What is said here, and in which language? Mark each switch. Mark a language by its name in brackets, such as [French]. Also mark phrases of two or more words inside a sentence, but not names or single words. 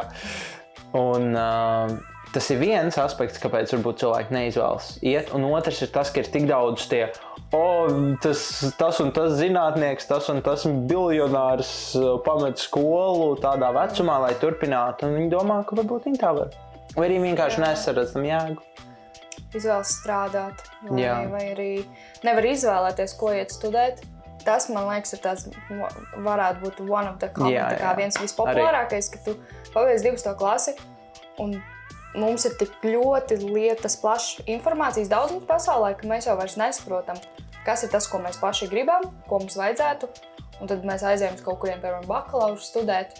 [Latvian] Un tas ir viens aspekts, kāpēc varbūt cilvēki neizvēlas iet, un otrs ir tas, ka ir tik daudz tie tas un tas zinātnieks, tas un tas biljonārs pamet skolu tādā vecumā, lai turpinātu, un viņi domā, ka varbūt viņi tā var. Vai arī vienkārši nesaredz tam jēgu. Izvēlas strādāt, vai arī nevar izvēlēties, ko iet studēt. Tas, man liekas, ir tāds, varētu būt [English] one of the common, [Latvian] viens vispopulārākais, ka tu pabeidz 12. klasi, un mums ir tik ļoti lietas plašs informācijas daudzums pasaulē, ka mēs jau vairs nesaprotam, kas ir tas, ko mēs paši gribam, ko mums vajadzētu. Un tad mēs aizējam uz kaut kuriem, piemēram, bakalauru studēt.